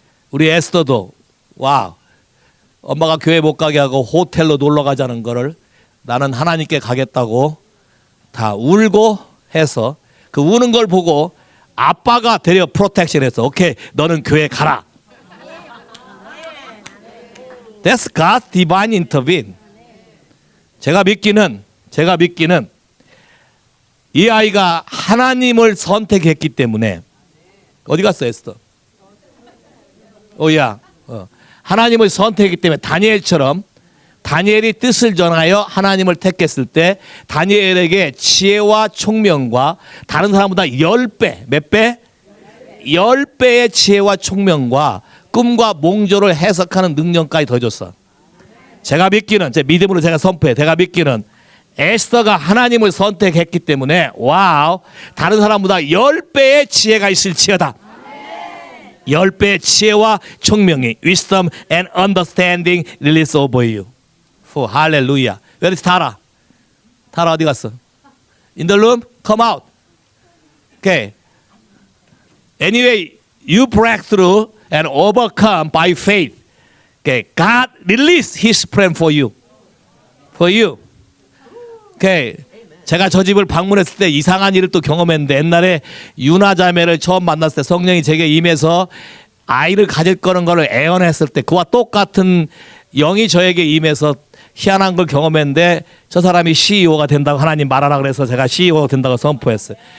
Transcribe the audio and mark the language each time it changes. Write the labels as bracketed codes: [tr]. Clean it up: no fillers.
[ko] 우리 에스더도 와 엄마가 교회 못 가게 하고 호텔로 놀러 가자는 거를 나는 하나님께 가겠다고 다 울고 해서 그 우는 걸 보고 아빠가 되려 프로텍션해서 오케이 너는 교회 가라. [en] That's God's divine intervene. [ko] 제가 믿기는 이 아이가 하나님을 선택했기 때문에 어디 갔어 에스더? 오야. 하나님을 선택했기 때문에 다니엘처럼 다니엘이 뜻을 전하여 하나님을 택했을 때 다니엘에게 지혜와 총명과 다른 사람보다 10배, 몇 배? 10배의 지혜와 총명과 꿈과 몽조를 해석하는 능력까지 더해줬어. 제가 믿기는, 제 믿음으로 제가 선포해. 제가 믿기는 에스더가 하나님을 선택했기 때문에 와우, 다른 사람보다 10배의 지혜가 있을지어다. 10배의 지혜와 총명이 [en] wisdom and understanding release over you. [ko] 할렐루야. [en] Where is 타라? [ko] 타라 어디 갔어? [en] In the room? Come out. Okay. Anyway, you break through and overcome by faith. Okay. God release His plan for you. For you. Okay. [ko] 제가 저 집을 방문했을 때 이상한 일을 또 경험했는데, 옛날에 유나 자매를 처음 만났을 때 성령이 제게 임해서 아이를 가질 거는 거를 애언했을 때 그와 똑같은 영이 저에게 임해서 희한한 걸 경험했는데, 저 사람이 CEO가 된다고 하나님 말하라 그래서 제가 CEO가 된다고 선포했어요.